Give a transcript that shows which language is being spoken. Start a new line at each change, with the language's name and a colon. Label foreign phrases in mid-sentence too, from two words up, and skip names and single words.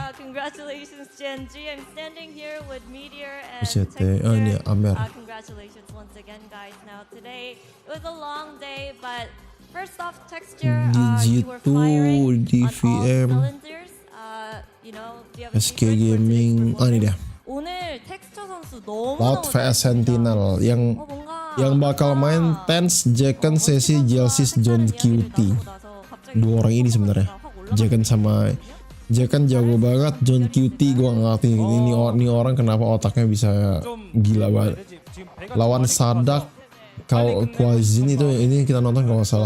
English: Congratulations Genji. I'm standing here with Meteor and
Indonesian: VCT. Oh ini Amer.
English: Congratulations once again guys. Now today it was a long day, but first off Texture, you were firing on all cylinders. You know,
Indonesian: SK Gaming. Oh ini dia.
Korean: 오늘 텍스처 선수 너무
Indonesian: Loud vs Sentinel yang bakal main Tense, Geng, Sesi, Jelsis, John QT. 2 orang ini sebenarnya. Geng jago banget, John QT gue gak ngerti ini orang kenapa otaknya bisa gila banget. Lawan Sadak, Kwazin itu ini kita nonton kalau gak salah.